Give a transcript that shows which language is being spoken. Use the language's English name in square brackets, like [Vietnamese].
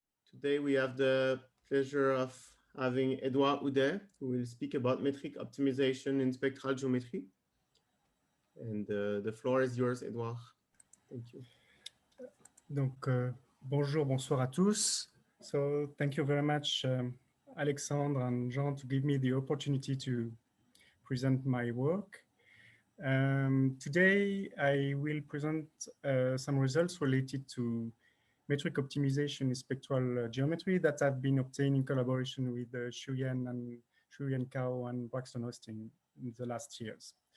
[English] Today we have the pleasure of having Édouard Oudet, who will speak about metric optimization in spectral geometry. And the floor is yours, Édouard. Thank you. [French] Donc, bonjour, bonsoir à tous. [English] So, thank you very much, Alexandre and Jean, to give me the opportunity to present my work. Today, I will present some results related to metric optimization in spectral geometry that have been obtained in collaboration with Chiu-YenKao and Braxton Osting in the last years.